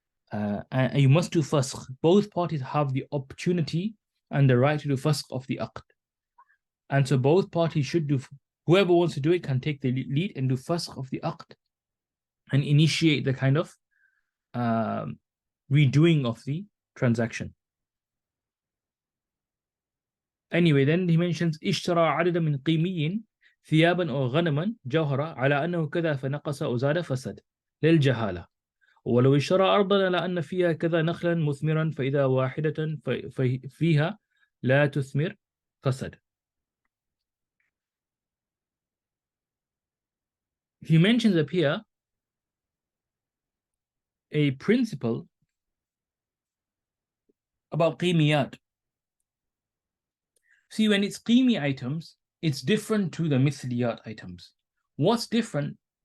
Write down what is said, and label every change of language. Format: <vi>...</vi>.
<en>And you must do fasq. Both parties have the opportunity and the right to do fasq of the aqd. And so both parties should do, whoever wants to do it can take the lead and do fasq of the aqd and initiate the kind of redoing of the transaction. Anyway, then he mentions</en> <ar>اشترى عددا من قيمي ثيابا أو غنما جوهرة على أنه كذا فنقص أو زاد فسد للجهالة. ولو اشترى أرضا لأن فيها كذا نخلا مثمرا فإذا واحدة فيها لا تثمر فسد.</ar> <en>He mentions up here a principle about qimiyat. See, when it's qimi items, it's different to the mithliyat items. What's different?</en>